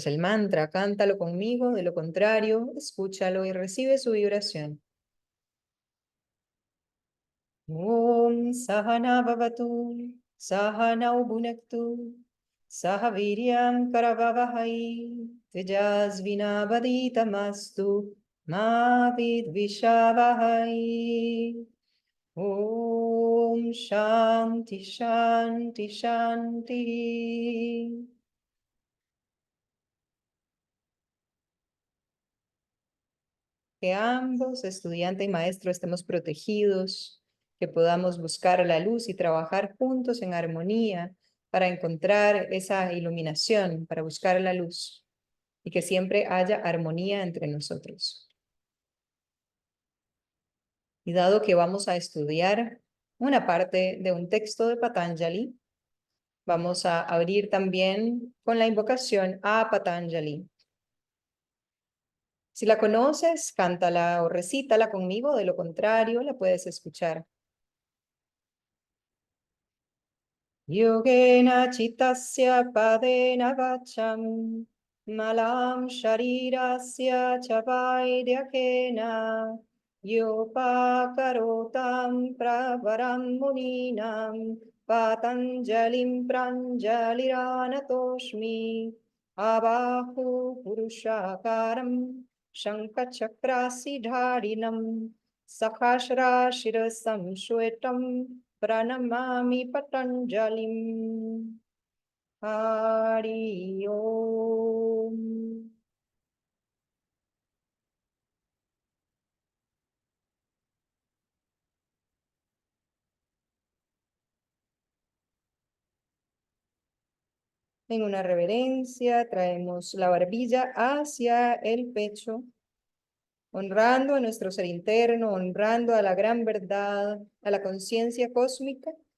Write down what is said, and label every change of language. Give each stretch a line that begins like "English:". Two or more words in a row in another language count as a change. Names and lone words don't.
Spanish: el mantra, cántalo conmigo, de lo contrario, escúchalo y recibe su vibración.
Sanskrit: ॐ सहना भवतु, सहना भुनक्तु, सहवीर्यं करवावहै, तेजस्विनावधीतमस्तु, मा विद्विषावहै. ॐ शान्ति शान्ति शान्ति.
Spanish: Que ambos, estudiante y maestro, estemos protegidos, que podamos buscar la luz y trabajar juntos en armonía para encontrar esa iluminación, para buscar la luz. y que siempre haya armonía entre nosotros. Y dado que vamos a estudiar una parte de un texto de Patanjali, vamos a abrir también con la invocación a Patanjali. Si la conoces, cántala o recítala conmigo, de lo contrario, la puedes escuchar.
Sanskrit: योगेन चित्तस्य पदेन वाचां मलं शरीरस्य चवैद्यकेन योपाकरोतं प्रवरं मुनीनां पतञ्जलिं प्राञ्जलिरानतोऽस्मि आबाहु पुरुषाकारं शङ्खचक्रासिधारिणं सहस्र शिरसं श्वेतं प्रणमामि पतञ्जलिम्. हरि ॐ.
Spanish: En una reverencia traemos la barbilla hacia el pecho, honrando a nuestro ser interno, honrando a la gran verdad, a la conciencia cósmica